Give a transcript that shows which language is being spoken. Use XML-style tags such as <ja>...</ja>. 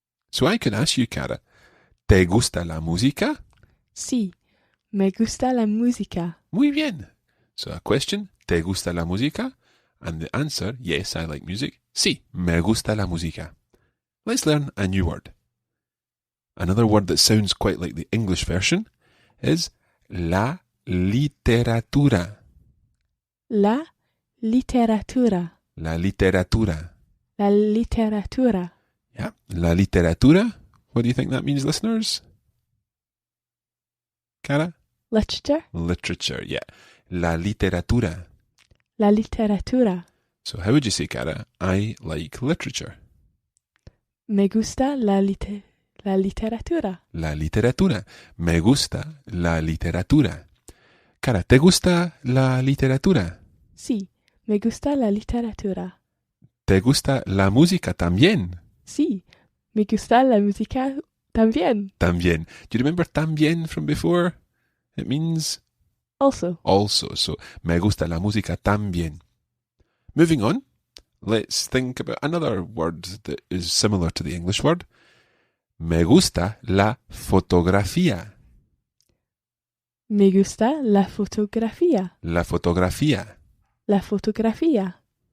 <en>So I could ask you, Cara,</en> <es>¿te gusta la música? Sí, me gusta la música. Muy bien.</es> <en>So a question,</en> <es>¿te gusta la música?</es> <en>And the answer, yes, I like music.</en> <es>Sí, me gusta la música.</es> <en>Let's learn a new word. Another word that sounds quite like the English version is la literatura.</en> <es>La literatura. La literatura. La literatura.</es> <en>Yeah,</en> <es>la literatura.</es> <en>What do you think that means, listeners? Cara? Literature. Literature, yeah.</en> <es>La literatura. La literatura.</es> <en>So how would you say, Cara? I like literature.</en> <es>Me gusta la La literatura. La literatura. Me gusta la literatura. Cara, ¿te gusta la literatura? Sí, me gusta la literatura. ¿Te gusta la música también? Sí, me gusta la música también. También.</es> <en>Do you remember también from before? It means Also, also. So,</en> <es>me gusta la música también.</es> <en>Moving on, let's think about another word that is similar to the English word.</en> <es>Me gusta la fotografía. me gusta la fotografía. La fotografía. La fotografía.</es>